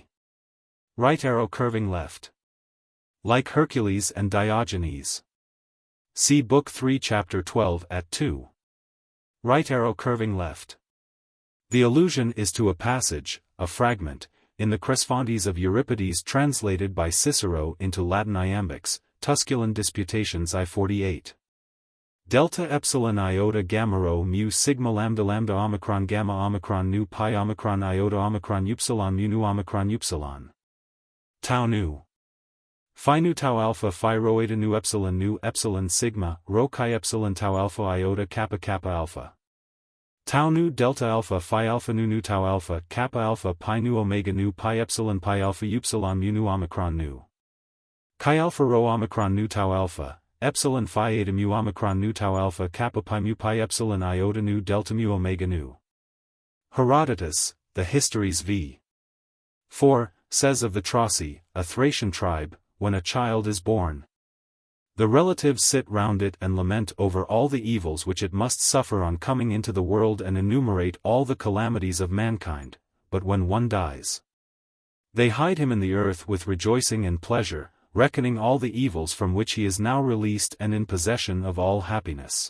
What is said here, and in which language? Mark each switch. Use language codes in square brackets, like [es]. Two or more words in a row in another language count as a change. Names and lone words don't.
[en] Right arrow curving left. Like Hercules and Diogenes. See Book 3 Chapter 12 at 2. Right arrow curving left. The allusion is to a passage, a fragment, in the Cresfontes of Euripides translated by Cicero into Latin iambics, Tusculan Disputations I-48. Delta epsilon iota gamma rho mu sigma lambda lambda omicron gamma omicron nu pi omicron iota omicron upsilon mu nu omicron upsilon. Tau nu. Phi nu tau alpha phi rho eta nu epsilon sigma rho chi epsilon tau alpha iota kappa kappa alpha. Tau nu delta alpha phi alpha nu tau alpha kappa alpha pi nu omega nu pi epsilon pi alpha upsilon mu nu omicron nu. Chi alpha rho omicron nu tau alpha, epsilon phi eta mu omicron nu tau alpha kappa pi mu pi epsilon iota nu delta mu omega nu. Herodotus, the Histories v. 4, says of the Trossi, a Thracian tribe, when a child is born, the relatives sit round it and lament over all the evils which it must suffer on coming into the world and enumerate all the calamities of mankind, but when one dies, they hide him in the earth with rejoicing and pleasure, reckoning all the evils from which he is now released and in possession of all happiness.